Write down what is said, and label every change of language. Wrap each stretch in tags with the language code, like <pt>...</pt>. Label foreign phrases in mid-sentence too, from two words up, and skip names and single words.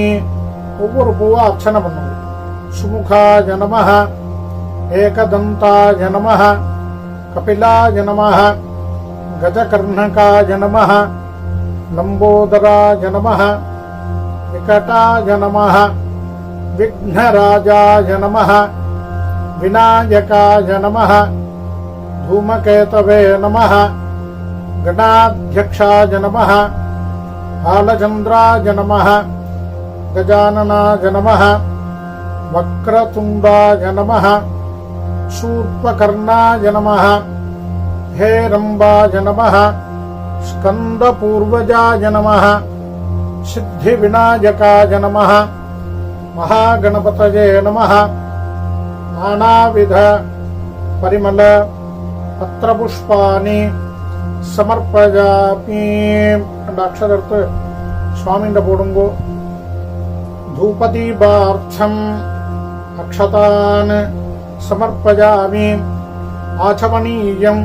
<ta>ஒவ்வொரு பூவா அர்ச்சனை பண்ணுங்க.</ta> <sa>सुमुखाय नमः, एकदन्ताय नमः, कपिलाय नमः, गजकर्णकाय नमः, लम्बोदराय नमः, विकटाय नमः, विघ्नराजाय नमः, विनायकाय नमः, धूमकेतवे नमः, गणाध्यक्षाय नमः, बालचन्द्राय नमः, गजाननाय नमः, वक्रतुण्डाय नमः, शूर्पकर्णाय नमः, हेरम्बाय नमः, स्कन्दपूर्वजाय नमः, सिद्धिविनायकाय नमः, महागणपतये नमः. नानाविध परिमल पत्रपुष्पाणि समर्पयामि.</sa> <ta>2 அக்ஷதை எடுத்து சுவாமிண்ட போடுங்கோ.</ta> <sa>धूपदीपार्थम् अक्षतान् समर्पयामि, आचमनीयम्.</sa>